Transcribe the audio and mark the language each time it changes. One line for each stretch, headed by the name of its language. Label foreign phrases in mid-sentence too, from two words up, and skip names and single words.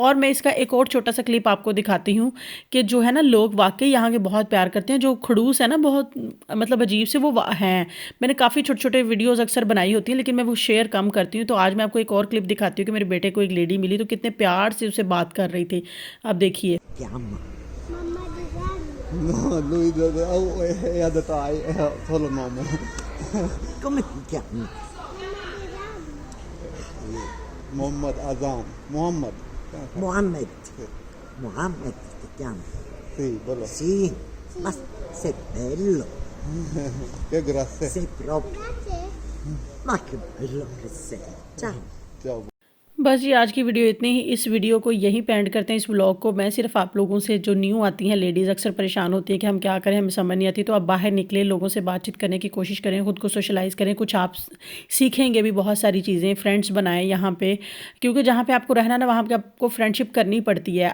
Hindi: और मैं इसका एक और छोटा सा क्लिप आपको दिखाती हूँ कि जो है ना लोग वाकई यहाँ के बहुत प्यार करते हैं। जो खड़ूस है ना, बहुत मतलब अजीब से वो हैं। मैंने काफ़ी छोटे छोटे वीडियोस अक्सर बनाई होती हैं लेकिन मैं वो शेयर कम करती हूँ। तो आज मैं आपको एक और क्लिप दिखाती हूँ कि मेरे बेटे को एक लेडी मिली तो कितने प्यार से उससे बात कर रही थी। आप देखिए।
Italian: No, lui è da tai, è solo nome. Come ti chiami? Mohammed Azan. Mohammed. Mohammed. Mohammed ti chiami? Sì, bello. Sì, ma sei bello, Che grazie. sei proprio... Ma che bello che sei. Ciao. Ciao.
Hindi: बस जी आज की वीडियो इतनी ही। इस वीडियो को यहीं पे एंड करते हैं, इस व्लॉग को। मैं सिर्फ आप लोगों से, जो न्यू आती हैं लेडीज़, अक्सर परेशान होती हैं कि हम क्या करें, हमें समझ नहीं आती, तो आप बाहर निकलें, लोगों से बातचीत करने की कोशिश करें, खुद को सोशलाइज़ करें। कुछ आप सीखेंगे भी बहुत सारी चीज़ें, फ्रेंड्स बनाएं यहाँ पे, क्योंकि जहाँ पे आपको रहना ना वहाँ पे आपको फ्रेंडशिप करनी पड़ती है।